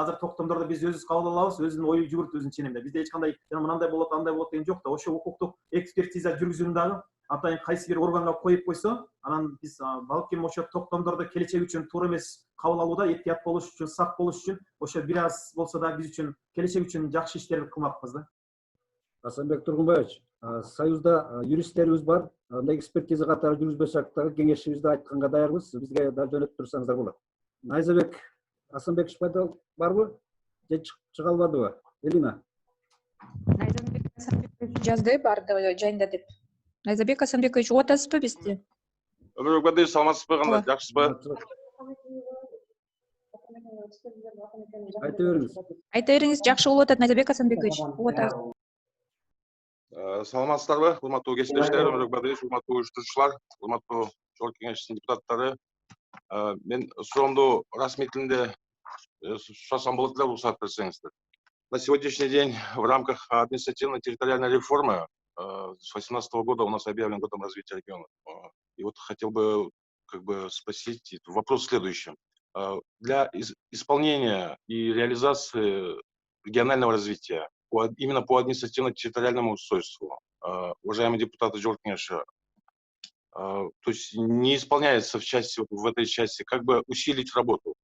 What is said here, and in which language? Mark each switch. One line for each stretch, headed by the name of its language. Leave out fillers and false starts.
Kyrgyz: Азыр токтомдорду биз өзүбүз кабыл алабыз, өзүнүн ою жүгүрт, өзүнүн ченемде. Бизде эч кандай мындай болот, андай болот деген жок да. Ошо укуктук экспертиза жүргүзүүнү дагы атайын кайсы бир органга коюп койсо, анан биз балким ошо токтомдорду келечек үчүн туура эмес кабыл алууда эhtiyat болуш үчүн, сак болуш үчүн ошо бир аз болсо да биз үчүн келечек үчүн жакшы иштер кылмакпыз да. Асанбек Тургунбаевич, союзда юристтерибиз бар. Андай экспертиза катары жүргүзбөсөк дагы кеңешибизди айтканга даярбыз. Бизге да жөнөтүп турсаңыздар болот. Найзабек Асанбекович барбы? Же чыга албадыбы? Элина. Найзабек Асанбекович жазды барды жайында деп. Найзабек Асанбекович угуп атасызбы бизди? Өмүрбек Бадыев, саламатсызбы, кандай, жакшысызбы? Айта бериңиз. Айта бериңиз, жакшы болуп атат Найзабек Асанбекович. Угуп атасыз. Саламатсыздарбы, урматтуу кесиптештер, Өмүрбек Бадыев, урматтуу уюштуруучулар, урматтуу Жогорку Кеңештин депутаттары. Мен суроомду расмий тилинде сурасам болот эле, уруксат берсеңиздер.
Russian: На сегодняшний день в рамках административно-территориальной реформы с 2018 года у нас объявлен годом развития региона. И вот хотел бы спросить вопрос в следующем. Для исполнения и реализации регионального развития именно по административно-территориальному устройству, уважаемые депутаты Жогорку Кеңеша, то есть не исполняется в этой части, как бы усилить работу.